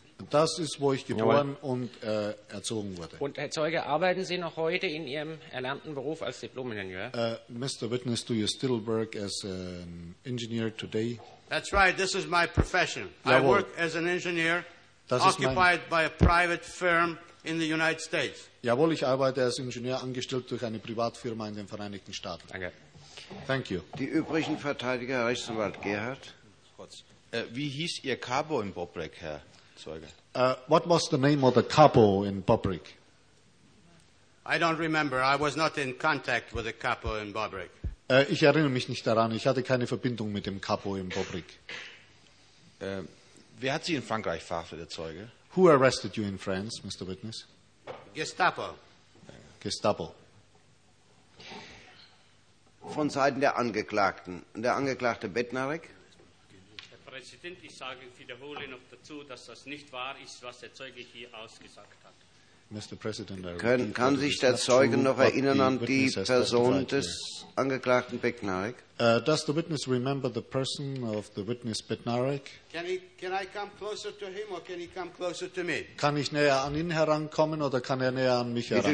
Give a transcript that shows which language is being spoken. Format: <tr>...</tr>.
<de>Das ist, wo ich geboren und erzogen wurde. Und Herr Zeuge, arbeiten Sie noch heute in Ihrem erlernten Beruf als Diplom-Ingenieur?</de> <en>Mr. Witness, do you still work as an engineer today? That's right, this is my profession.</en> <de>Jawohl.</de> <en>I work as an engineer,</en> <de>das</de> <en>occupied by a private firm in the United States.</en> <de>Jawohl, ich arbeite als Ingenieur, angestellt durch eine Privatfirma in den Vereinigten Staaten. Danke.</de> <en>Thank you.</en> <de>Die übrigen Verteidiger, Rechtsanwalt Gerhard. Kurz. Wie hieß Ihr Capo in Bobrick, Herr Zeuge?</de> <en>What was the name of the Capo in Bobrick? I don't remember. I was not in contact with the Capo in Bobrick.</en> <de>Ich erinnere mich nicht daran. Ich hatte keine Verbindung mit dem Capo in Bobrick. Wer hat Sie in Frankreich verhaftet, Herr Zeuge?</de> <en>Who arrested you in France, Mr. Witness?</en> <de>Gestapo. Gestapo. Von Seiten der Angeklagten. Der Angeklagte Bednarek. Herr Präsident, ich sage, wiederhole noch dazu, dass das nicht wahr ist, was der Zeuge hier ausgesagt hat.</de> <en>Mr. President,</en> <de>kann sich der Zeuge noch erinnern an die Person des Angeklagten Bednarek?</de> <en>Does the witness remember the person of the witness Bednarek? Can I come closer to him or can he come closer to me?</en> <de>Kann ich näher an ihn herankommen oder kann er näher an mich herankommen?</de>